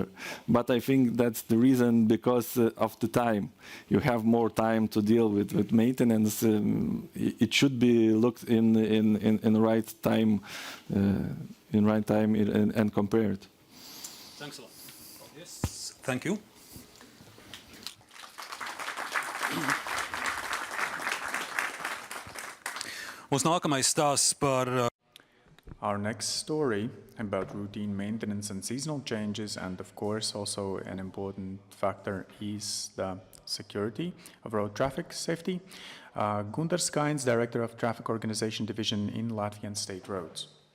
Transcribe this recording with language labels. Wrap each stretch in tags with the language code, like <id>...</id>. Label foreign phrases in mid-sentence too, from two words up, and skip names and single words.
<en>But I think that's the reason, because of the time. You have more time to deal with maintenance. It should be looked in the right time, and compared. Thanks a lot. Yes, thank you.</en> <lv>Mūsu nākamais stāsts par</lv> <en>Our next story about routine maintenance and seasonal changes, and of course also an important factor is the security of road traffic safety. Gunter Skains, Director of Traffic Organization Division in Latvian State Roads.</en>